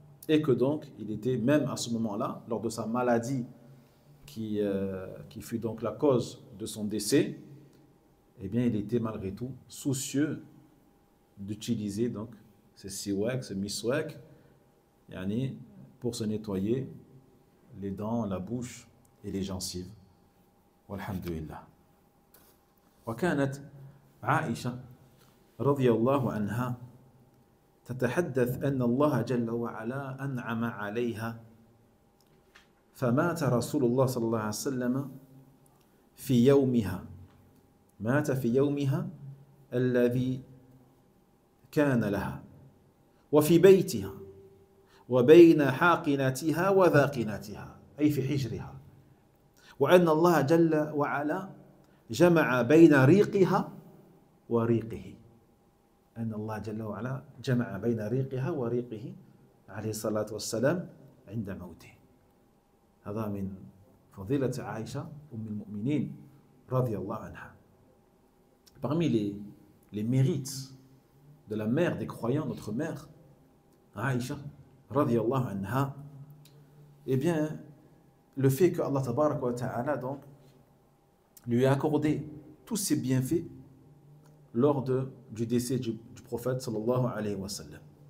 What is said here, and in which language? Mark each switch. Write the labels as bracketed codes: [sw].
[fr] Et que donc il était même à ce moment-là, lors de sa maladie qui fut donc la cause de son décès, eh bien il était malgré tout soucieux d'utiliser donc ce siwak, ce miswak, pour se nettoyer les dents, la bouche et les gencives. [ar] Walhamdulillah. وكانت عائشة رضي الله عنها تتحدث أن الله جل وعلا أنعم عليها فمات رسول الله صلى الله عليه وسلم في يومها مات في يومها الذي كان لها وفي بيتها وبين حاقنتها وذاقنتها أي في حجرها وأن الله جل وعلا جمع بين ريقها وريقه أن الله جل وعلا جمع بين ريقها وريقه عليه الصلاة والسلام عند موته. هذا من فضيلة عائشة أم المؤمنين رضي الله عنها. [fr] Parmi les mérites de la mère des croyants, notre mère, Aïcha, radiyallahu anha, eh bien, le fait que Allah tabaraka wa ta'ala donc lui a accordé tous ses bienfaits lors du décès du prophète sallallahu alayhi wa sallam.